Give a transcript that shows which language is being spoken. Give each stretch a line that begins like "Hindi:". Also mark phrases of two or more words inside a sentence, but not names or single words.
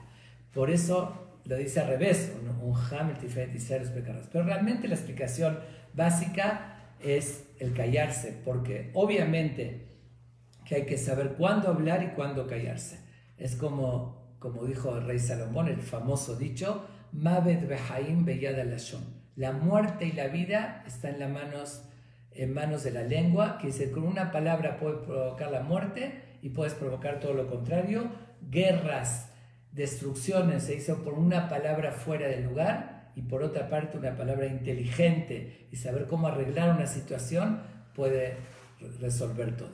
Spanish: Por eso lo dice al revés, un Ham, el Tiferet Israel, los pecados. Pero realmente la explicación básica es el callarse, porque obviamente que hay que saber cuándo hablar y cuándo callarse. Es como dijo el rey Salomón, el famoso dicho,
Hebrew: מות בחיים ביד הלשון.
Spanish: La muerte y la vida están en manos de la lengua, que dice, con una palabra puedes provocar la muerte y puedes provocar todo lo contrario. Guerras, destrucciones se hizo por una palabra fuera de lugar, y por otra parte una palabra inteligente y saber cómo arreglar una situación puede resolver todo.